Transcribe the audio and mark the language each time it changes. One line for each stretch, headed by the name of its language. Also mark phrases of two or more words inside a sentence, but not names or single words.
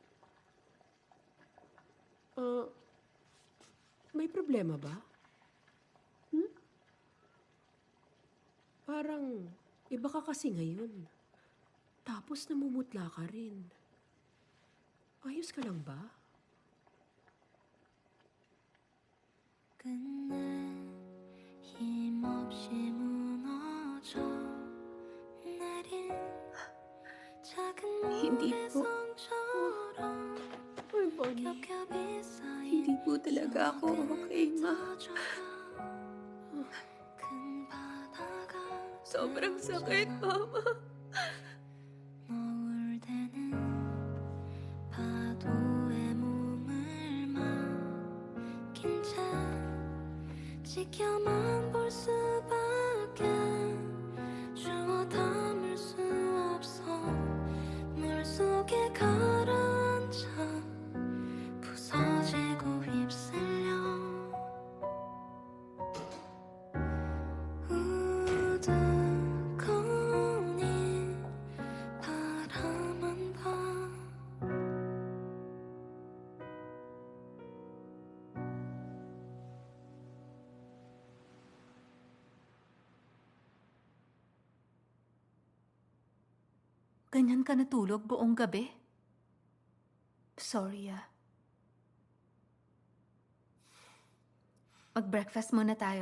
Filipino: May problema ba? Parang iba ka kasi ngayon. Tapos namumutla ka rin. Ayos ka lang ba?
Korean: 끝내 힘없이 무너져 내린 작은
Filipino: Hindi po.
Korean: 모래성처럼
Filipino: Ay, Bonnie.
Korean: 겹겹이 쌓인
Filipino: Hindi po talaga ako okay, Ma.
Korean: 큰 바다가
Filipino: Sobrang sakit, Mama.
Korean: 너울 때는 파도에 몸을 맡긴 채 지켜만 볼 수밖에 주워 담을 수 없어 물속에 가라앉아 부서지고 휩쓸려 우두커니 바라만 봐
Filipino: Ganyan ka natulog buong gabi? Sorry, Mag-breakfast muna tayo.